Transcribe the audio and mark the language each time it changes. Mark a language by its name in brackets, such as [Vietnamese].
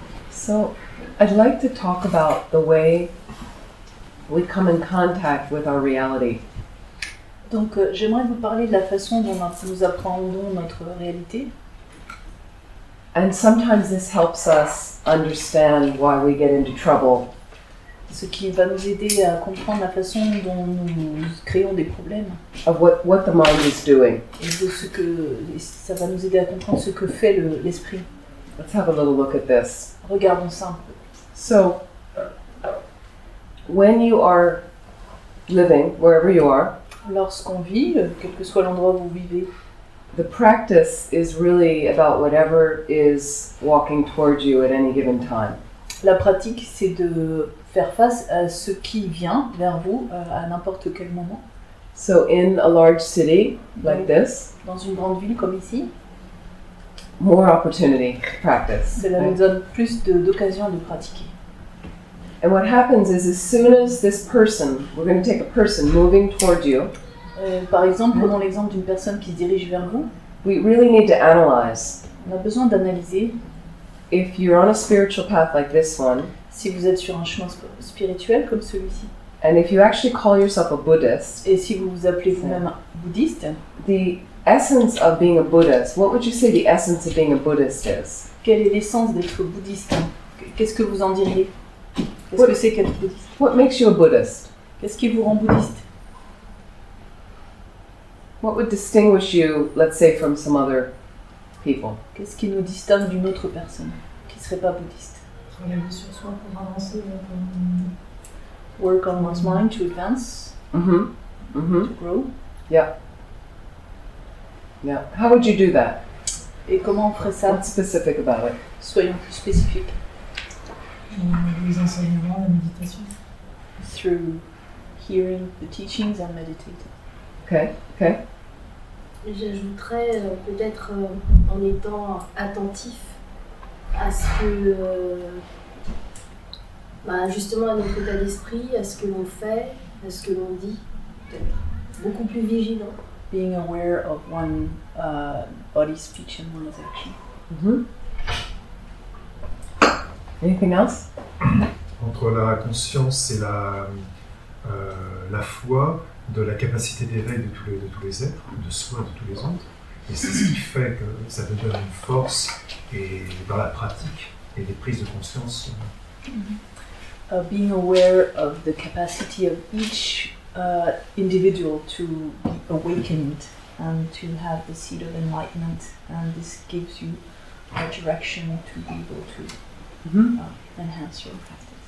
[English] So, I'd like to talk about the way we come in contact with our reality. [French] Donc j'aimerais vous parler de la façon dont nous appréhendons notre réalité. [English] And sometimes this helps us understand why we get into trouble. [French] Ce qui va nous aider à comprendre la façon dont nous créons des problèmes. [English] Of what the mind is doing. [French] Et ça va nous aider à comprendre ce que fait l'esprit. [English] Let's have a little look at this. [French] Regardons ça un peu. [English] So, when you are living, wherever you are, [French] lorsqu'on vit, quel que soit l'endroit où vous vivez, [English] the practice is really about whatever is walking towards you at any given time. [French] La pratique, c'est de faire face à ce qui vient vers vous à n'importe quel moment. [English] So in a large city like this, [French] dans une grande ville comme ici, [English] more opportunity to practice. [French] Cela nous donne plus d'occasions de pratiquer. [English] And what happens is, as soon as this person, we're going to take a person moving toward you. [French] Par exemple, prenons l'exemple d'une personne qui se dirige vers vous. [English] We really need to analyze. [French] On a besoin d'analyser. [English] If you're on a spiritual path like this one, [French] si vous êtes sur un chemin spirituel comme celui-ci, [English] and if you actually call yourself a Buddhist, [French] et si vous vous appelez vous-même bouddhiste, [English] the essence of being a Buddhist, what would you say the essence of being a Buddhist is? [French] Quelle est l'essence d'être bouddhiste? Qu'est-ce que vous en diriez? Qu'est-ce que c'est qu'être bouddhiste? [English] What makes you a Buddhist? [French] Qu'est-ce qui vous rend bouddhiste? [English] What would distinguish you, let's say, from some other people? [French] Qu'est-ce qui nous distingue d'une autre personne qui ne serait pas bouddhiste? Travailler sur soi pour avancer. [English] Work on one's mind to advance, to grow. Yeah. Yeah. How would you do that? [French] Et comment on ferait ça? [English] What's specific about it? [French] Soyons plus spécifiques. Les enseignements, la méditation. [English] Through hearing the teachings and meditating. Okay. Okay. [French] J'ajouterais peut-être en étant attentif à ce que, justement à notre état d'esprit, à ce que l'on fait, à ce que l'on dit, peut-être beaucoup plus vigilant. [English] Being aware of one body, speech and one's action. Anything else? [French] Entre la conscience et la foi, de la capacité d'éveil de tous les êtres, de soi, de tous les autres. Et c'est ce qui fait que ça te donne une force et dans la pratique et des prises de conscience. [English] Being aware of the capacity of each individual to be awakened and to have the seed of enlightenment, and this gives you a direction to be able to enhance your practice.